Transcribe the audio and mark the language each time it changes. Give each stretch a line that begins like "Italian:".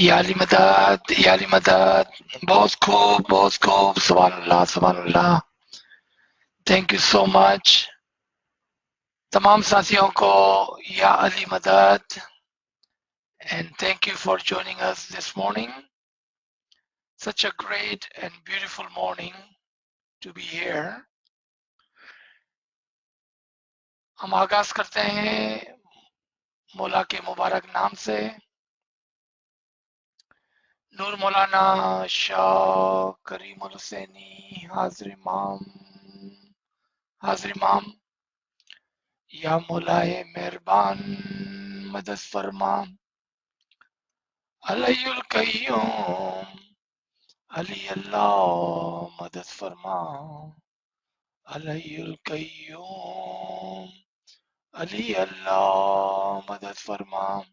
Hindi: याली मदद, याली मदद, बहुत खूब, सुभान अल्लाह।
English: thank you so much
Hindi: तमाम साथियों को, या अली मदद,
English: and thank you for joining us this morning. Such a great and beautiful morning to be here.
Hindi: हम आगाज करते हैं मौला के मुबारक नाम से। नूर मौलाना शाह करीमुल हुसैनी हाजिर इमाम, या मौलाए मेहरबान मदद फरमा, अलैयुल कय्यूम, अली अल्लाह मदद फरमा, अलैयुल कय्यूम, अली अल्लाह मदद फरमा।